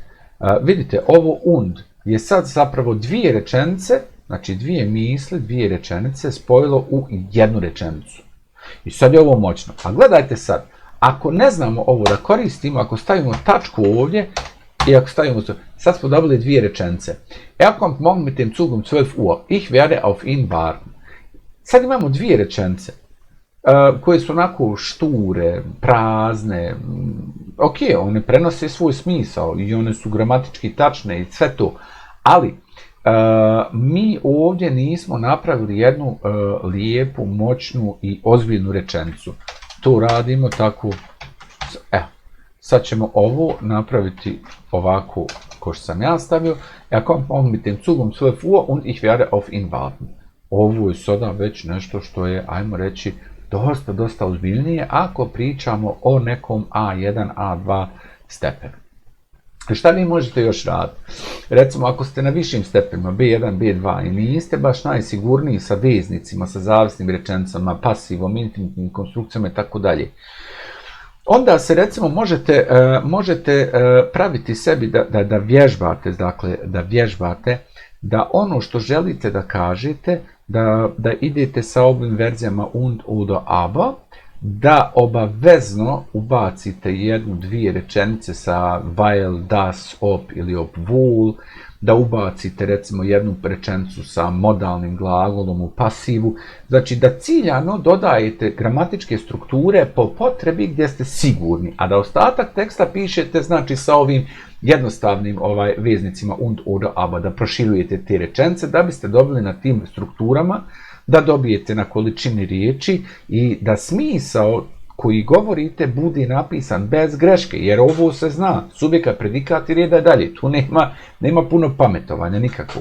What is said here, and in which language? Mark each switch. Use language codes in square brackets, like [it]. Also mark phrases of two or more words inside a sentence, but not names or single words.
[bs] Vidite, ovo und je sad zapravo dvije rečenice, znači dvije misli, dvije rečenice spojilo u jednu rečenicu. I sad je ovo moćno. A gledajte sad, ako ne znamo ovo da koristimo, ako stavimo tačku ovdje, i ako stavimo to, sad smo dobili dvije rečenice. [de] Kommt morgen mit dem Zug um 12 Uhr. Ich werde auf ihn warten. [bs] Sad imamo dvije rečenice koje su onako šture, prazne. Ok, one prenose svoj smisao i one su gramatički tačne i sve to. Ali mi ovdje nismo napravili jednu lijepu, moćnu i ozbiljnu rečenicu. To radimo tako. Evo. Sad ćemo ovo napraviti ovako kao što sam ja stavio. [de] Kommt morgen mit dem Zug um 12 Uhr und ich werde auf ihn warten. [bs] Ovo je sada već nešto što je, ajmo reći, dosta ozbiljnije ako pričamo o nekom A1, A2 stepenu. Šta vi možete još raditi? Recimo, ako ste na višim stepenima B1, B2 i niste baš najsigurniji sa veznicima, sa zavisnim rečenicama, pasivom, infinitivnim konstrukcijama i tako dalje, onda se recimo možete praviti sebi da vježbate, dakle da vježbate da ono što želite da kažete, da idete sa ovim verzijama [de] und oder aber, [bs] da obavezno ubacite jednu, dvije rečenice sa [de] weil, das, ob [bs] ili obwohl, da ubacite recimo jednu rečenicu sa modalnim glagolom u pasivu. Znači da ciljano dodajete gramatičke strukture po potrebi gdje ste sigurni, a da ostatak teksta pišete znači sa ovim jednostavnim veznicima [de] und oder aber, [bs] da proširujete te rečenice da biste dobili na tim strukturama, da dobijete na količini riječi i da smisao koji govorite bude napisan bez greške, jer ovo se zna, subjekat, predikat i reda dalje, tu nema puno pametovanja nikakvog.